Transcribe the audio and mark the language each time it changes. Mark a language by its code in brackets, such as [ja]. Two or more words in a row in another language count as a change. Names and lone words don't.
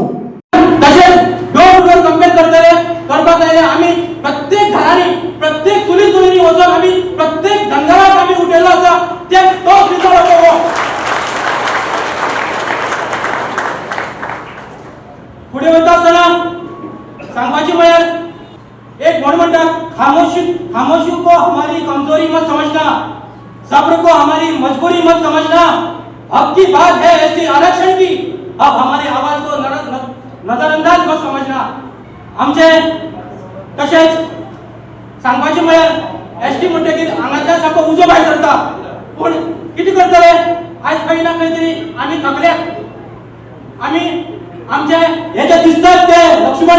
[kok] तशेंच [en] door to door [kok] कंपेन करपाक जाय आमी प्रत्येक घरांनी प्रत्येक चुली चुलींनी वचून आमी प्रत्येक धनगराक आमी उठयल्लो आसा तोच विचार फुडें वता आसतना सांगपाचें म्हळ्यार एक म्हण म्हणटा [hi] खामोशी को हमारी कमजोरी मत समझना सब्र को हमारी मजबूरी मत समझना अब की बात है एसटी आरक्षण की अब हमारी आवाज को नजरअंदाज मत समझना आमचे [kok] तशेंच सांगपाचें म्हळ्यार एसटी म्हणटकीर हांगातल्यान सामको उजो भायर सरता पूण कितें करतले आयज खंय ना खंय तरी आमी थकल्यात आमी आमचे हे जे दिसतात ते लक्ष्मण